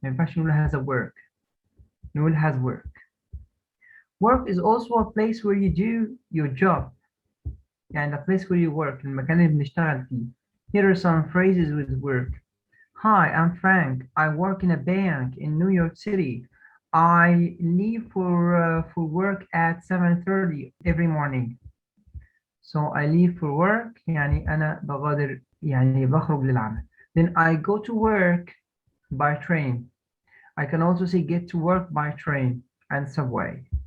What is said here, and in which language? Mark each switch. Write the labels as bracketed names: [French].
[English] In fact, you has a work. You will has work. Work is also a place where you do your job. And a place where you work. [Arabic] المكان اللي بنشتغل فيه. [English] Here are some phrases with work. Hi, I'm Frank. I work in a bank in New York City. I leave for work at 7:30 every morning. So I leave for work يعني أنا بغادر يعني بخرج للعمل. Then I go to work by train. I can also say get to work by train and subway.